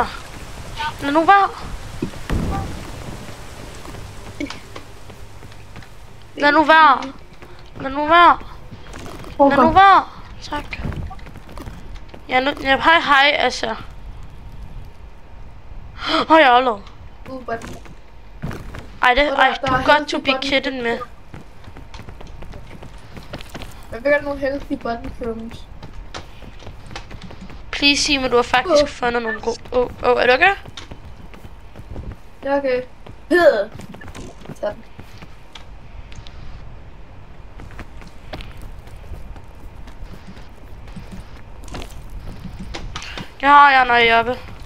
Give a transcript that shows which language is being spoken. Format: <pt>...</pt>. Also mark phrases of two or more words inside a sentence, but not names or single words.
<da>Lad nu være. Lad nu være. Lad nu være. Lad nu være. Tak. Hej, altså. Jeg har aldrig.</da> <en>Du got to be kidding me.</en> <da>Jeg vil gerne nogle</da> <en>healthy button crumbs.</en> <da>Please sig mig, du har faktisk fundet nogle gode. Er du okay? Ja, okay. Sådan. Ja, når jeg er oppe.</da>